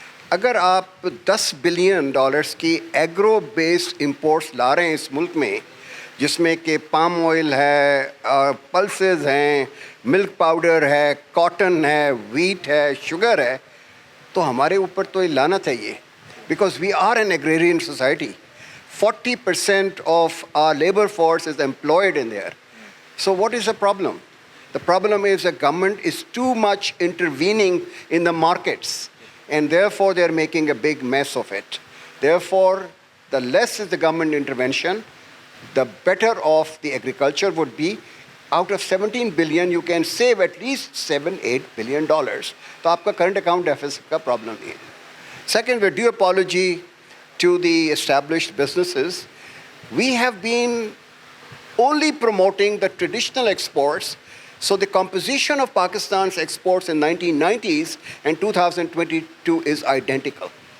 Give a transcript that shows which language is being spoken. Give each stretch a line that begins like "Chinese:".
Urdu: اگر آپ $10 بلین کی ایگرو بیسڈ امپورٹس لا رہے ہیں اس ملک میں, جس میں کہ پام آئل ہے, پلسز ہیں, ملک پاؤڈر ہے, کاٹن ہے, ویٹ ہے, شوگر ہے, تو ہمارے اوپر تو یہ لعنت ہے یہ,
English: Because we are an agrarian society. 40% of our labour force is employed in there. So what is the problem? The problem is the government is too much intervening in the markets, and therefore they are making a big mess of it. Therefore, the less is the government intervention, the better off the agriculture would be. Out of 17 billion, you can save at least $7-8 billion.
Urdu: تو آپ کا current account deficit کا problem نہیں ہے.
English: Second, with due apology to the established businesses, we have been only promoting the traditional exports. So the composition of Pakistan's exports in 1990s and 2022 is identical.